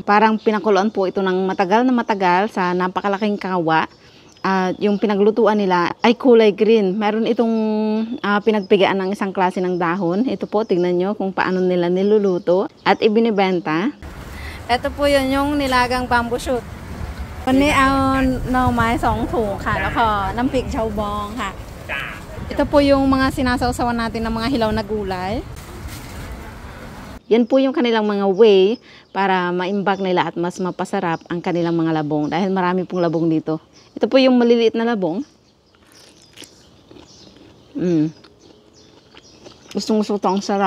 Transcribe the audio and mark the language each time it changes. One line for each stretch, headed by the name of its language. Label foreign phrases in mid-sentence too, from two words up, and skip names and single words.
Filipino: Parang pinakuluan po ito ng matagal na matagal sa napakalaking kawa. At yung pinaglutuan nila ay kulay green. Meron itong pinagpigaan ng isang klase ng dahon. Ito po, tignan nyo kung paano nila niluluto at ibinibenta. Ito po yun yung nilagang
English: bamboo shoot.
Thai: วันนี้เอาหน่อไม้2 ถุงค่ะแล้วก็น้ำพริกเชาบองค่ะ
Filipino: Ito po yung mga sinasawsawan natin ng mga hilaw na gulay. Yan po yung kanilang mga way para maimbak nila at mas mapasarap ang kanilang mga labong dahil marami pong labong dito. Ito po yung maliliit na labong. Gustong-gusto ito, ang sarap.